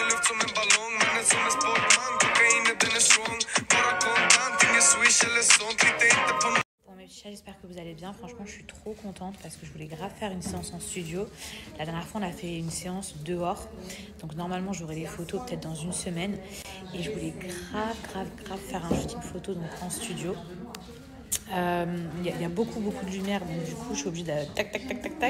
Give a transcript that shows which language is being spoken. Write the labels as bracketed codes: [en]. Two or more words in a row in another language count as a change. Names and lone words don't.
[sv] som en ballong, men är som en sportman. Kokainet den är strong, bara kontant, ingen swish eller sånt. Lita inte på något. [fr] Bon mes petits chats, j'espère que vous allez bien. Franchement, je suis trop contente parce que je voulais grave faire une séance en studio. La dernière fois, on a fait une séance dehors. Donc normalement, j'aurai les photos peut-être dans une semaine. Et je voulais grave faire un shooting photo donc en studio. Y a beaucoup de lumière, donc du coup je suis obligée de tac.